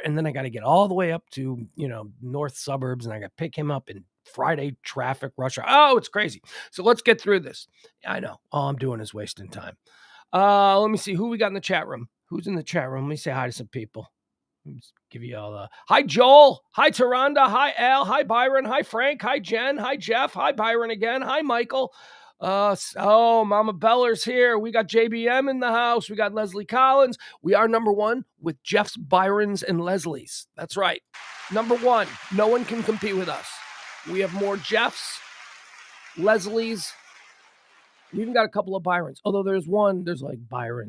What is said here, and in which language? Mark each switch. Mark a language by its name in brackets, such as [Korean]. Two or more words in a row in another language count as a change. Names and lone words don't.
[English] And then I got to get all the way up to, north suburbs. And I got to pick him up in Friday traffic rush hour. Oh, it's crazy. So let's get through this. I know. All I'm doing is wasting time. Let me see who we got in the chat room. Who's in the chat room? Let me say hi to some people. Let me give you all hi, Joel. Hi, Taronda. Hi, Al. Hi, Byron. Hi, Frank. Hi, Jen. Hi, Jeff. Hi, Byron again. Hi, Michael. Mama Beller's here. We got JBM in the house. We got Leslie Collins. We are number one with Jeff's, Byron's, and Leslie's. That's right. Number one. No one can compete with us. We have more Jeff's, Leslie's. We even got a couple of Byrons. Although there's like Byron.